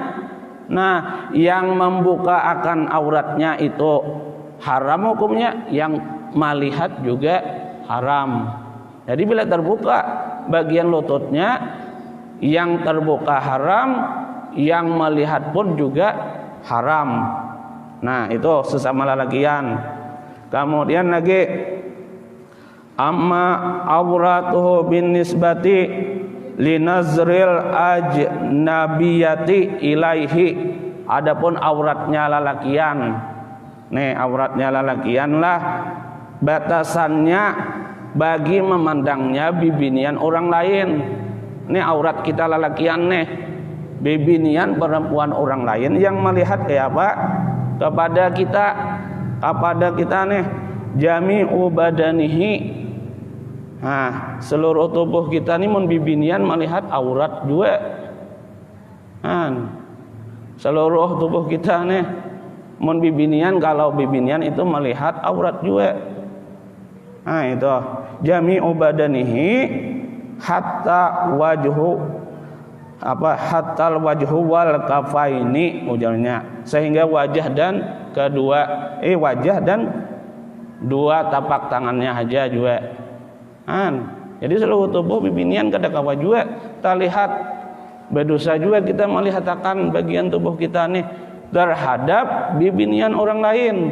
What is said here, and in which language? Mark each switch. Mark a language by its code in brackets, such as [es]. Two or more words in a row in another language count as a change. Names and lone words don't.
[bjn] Nah, yang membuka akan auratnya itu haram hukumnya, yang melihat juga haram. Jadi bila terbuka bagian lututnya, yang terbuka haram, yang melihat pun juga haram. Nah, itu sesama lelakian. Kemudian lagi, [ar] أما عورته بالنسبة لنظر الأجنبية إليه. [bjn] Adapun auratnya lelakian, nih auratnya lelakian lah batasannya bagi memandangnya bibinian orang lain. Nih aurat kita lelakian nih, bibinian perempuan orang lain yang melihat kayak apa kepada kita nih, [ar] جميع بدنه. [bjn] Nah, seluruh tubuh kita ini mun bibinian melihat aurat juga. Seluruh tubuh kita nih mun bibinian, kalau bibinian itu melihat aurat juga. Nah, itu [ar] جميع بدنه حتى وجه حتى وجه والكفين [bjn] ujarnya, sehingga wajah dan dua tapak tangannya aja juga. Jadi seluruh tubuh bibinian kada kawa juga kita lihat. Berdosa juga kita melihat akan bagian tubuh kita nih terhadap bibinian orang lain.